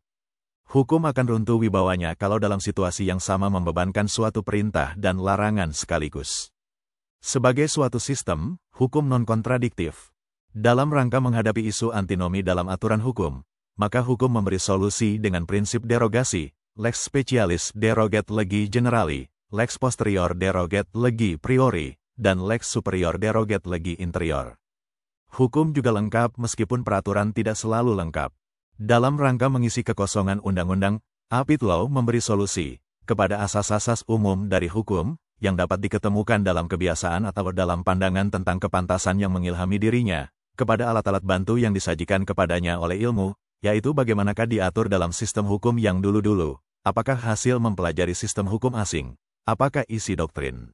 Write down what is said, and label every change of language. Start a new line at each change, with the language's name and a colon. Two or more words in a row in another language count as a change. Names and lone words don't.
Indonesian: Hukum akan runtuh wibawanya kalau dalam situasi yang sama membebankan suatu perintah dan larangan sekaligus. Sebagai suatu sistem, hukum non-kontradiktif. Dalam rangka menghadapi isu antinomi dalam aturan hukum, maka hukum memberi solusi dengan prinsip derogasi,
Latin: lex specialis derogat legi generali, lex posterior derogat legi priori,
Indonesian: dan
Latin: lex superior derogat legi interior.
Indonesian: Hukum juga lengkap meskipun peraturan tidak selalu lengkap. Dalam rangka mengisi kekosongan undang-undang,
English: Appellate Law
Indonesian: memberi solusi kepada asas-asas umum dari hukum yang dapat diketemukan dalam kebiasaan atau dalam pandangan tentang kepantasan yang mengilhami dirinya, kepada alat-alat bantu yang disajikan kepadanya oleh ilmu, yaitu bagaimanakah diatur dalam sistem hukum yang dulu-dulu, apakah hasil mempelajari sistem hukum asing, apakah isi doktrin.